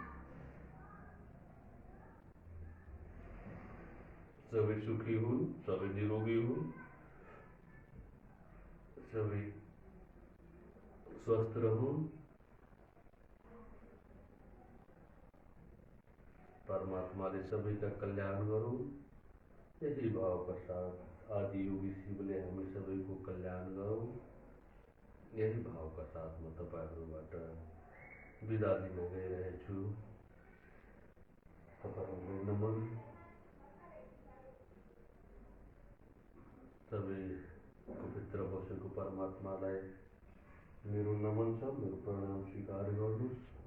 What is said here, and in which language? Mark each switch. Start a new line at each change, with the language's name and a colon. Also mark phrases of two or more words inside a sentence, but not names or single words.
Nepali: सबै सुखी हुन्, सबै निरोगी हुन्, सबै स्वस्थ रहून्। परमात्माले सबैका कल्याण गरून्, यही भाव का साथ आदि योगी शिवले हामी सबैको कल्याण गरून्, यही भाव का साथ म तपाईहरूबाट बिदा लिन गइरहेछु। तपाईहरूलाई नमन। सबै पवित्र बसेको परमात्मालाई मेरो नमन छ, मेरो प्रणाम स्वीकार गर्नुहोस्।